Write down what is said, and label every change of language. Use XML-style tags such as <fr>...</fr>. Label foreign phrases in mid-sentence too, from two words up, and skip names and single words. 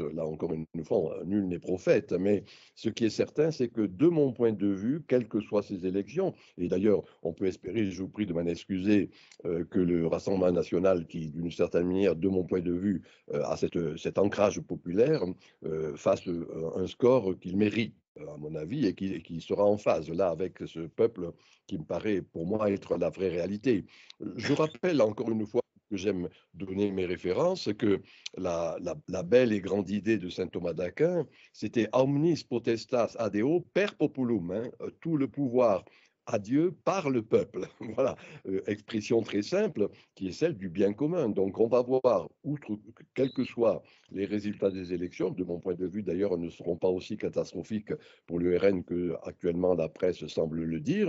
<fr>Là, encore une fois, nul n'est prophète. Mais ce qui est certain, c'est que de mon point de vue, quelles que soient ces élections, et d'ailleurs, on peut espérer, je vous prie de m'en excuser, que le Rassemblement national, qui, d'une certaine manière, de mon point de vue, a cet ancrage populaire, fasse un score qu'il mérite à mon avis, et qui sera en phase là avec ce peuple qui me paraît pour moi être la vraie réalité. Je rappelle encore une fois que j'aime donner mes références, que la belle et grande idée de saint Thomas d'Aquin, c'était</fr> <la>omnis potestas ad Deo per populum,</la> <fr>hein, tout le pouvoir à Dieu par le peuple. Voilà, expression très simple qui est celle du bien commun. Donc on va voir, outre, quels que soient les résultats des élections, de mon point de vue d'ailleurs, ne seront pas aussi catastrophiques pour l'URN que actuellement la presse semble le dire,</fr>